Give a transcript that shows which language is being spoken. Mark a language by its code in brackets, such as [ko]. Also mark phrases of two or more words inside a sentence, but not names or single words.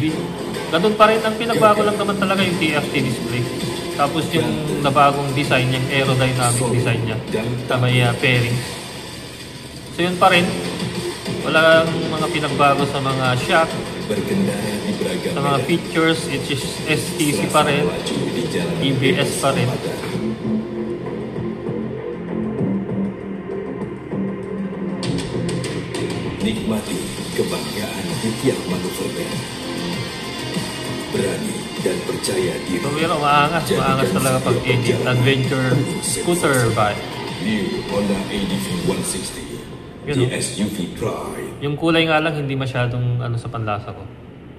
[tl] Ganun pa rin, ang pinagbago lang naman talaga yung [en] TFT display. [tl] Tapos yung nabagong design, yung [en] aerodynamic design [tl] niya na may pairing. So yun pa rin, walang mga pinagbago sa mga shock, sa mga features. [en] It's just STC [tl] pa rin, EBS pa rin. [id] Nikmati kebanggaan di tiap manuver. Berani dan percaya diri. [tl] So pero maangas talaga pag edit [en] adventure scooter bike. New Honda ADV 160. The SUV Pride. [tl] Yung kulay nga lang hindi masyadong sa panlasa ko.